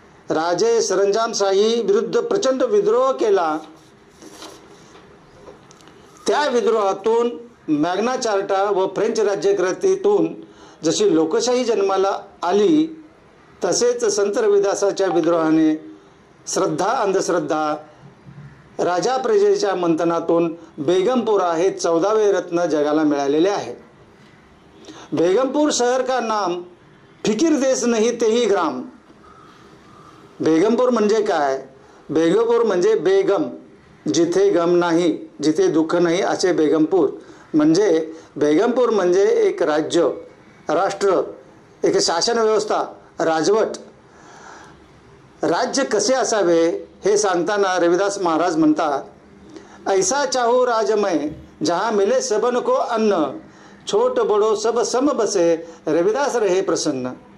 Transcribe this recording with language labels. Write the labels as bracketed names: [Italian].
[Marathi] राजे सरंजामशाही विरुद्ध प्रचंड विद्रोह केला, त्या विद्रोहातून मॅग्ना चार्टा व फ्रेंच राज्यक्रांतीतून जशी लोकशाही जन्माला आली, तसेच संत रविदासाच्या विद्रोहाने श्रद्धा अंधश्रद्धा, राजा प्रजेच्या मंथनातून बेगमपुरा हे 14वे रत्न जगाला मिळालेले आहे। [Hindi] बेगमपुर शहर का नाम फिकिर देश नहीं तेही ग्राम। [Marathi] बेगमपुर म्हणजे काय? बेगमपुर म्हणजे बेगम, जिथे गम नाही, जिथे दुःख नाही असे बेगमपुर। म्हणजे बेगमपुर म्हणजे एक राज्य, राष्ट्र, एक शासन व्यवस्था, राजवट। राज्य कसे असावे हे सांगताना रविदास महाराज म्हणतात, [Hindi] ऐसा चाहू राजमय जहाँ मिले सबन को अन्न, छोट बडो सब सम बसे रविदास रहे प्रसन्न।